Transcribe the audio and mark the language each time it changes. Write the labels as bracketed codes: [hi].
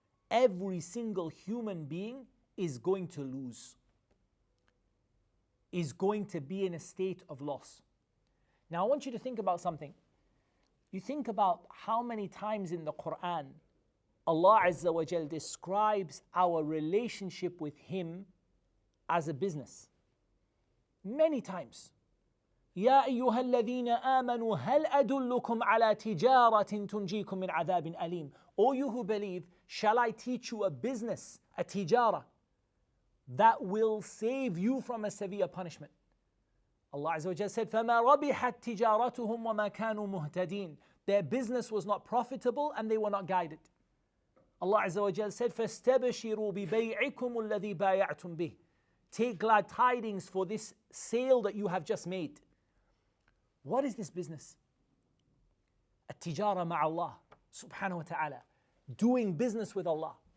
[en] Every single human being is going to lose, is going to be in a state of loss. Now I want you to think about something. You think about how many times in the Quran Allah Azza wa Jal describes our relationship with Him as a business. Many times. [ar] يا أيها الذين آمنوا هل أدلكم على تجارة تنجيكم من عذاب أليم. [en] O you who believe, shall I teach you a business, a tijara, that will save you from a severe punishment. Allah Azza wa Jalla said, [ar] فَمَا رَبِحَتْ تِجَارَتُهُمْ وَمَا كَانُوا مُهْتَدِينَ. [en] Their business was not profitable and they were not guided. Allah Azza wa Jalla said, [ar] فَاسْتَبْشِرُوا بِبَيْعِكُمُ الَّذِي بَايَعْتُمْ بِهِ. [en] Take glad tidings for this sale that you have just made. What is this business? At-tijara ma'Allah subhanahu wa ta'ala. Doing business with Allah.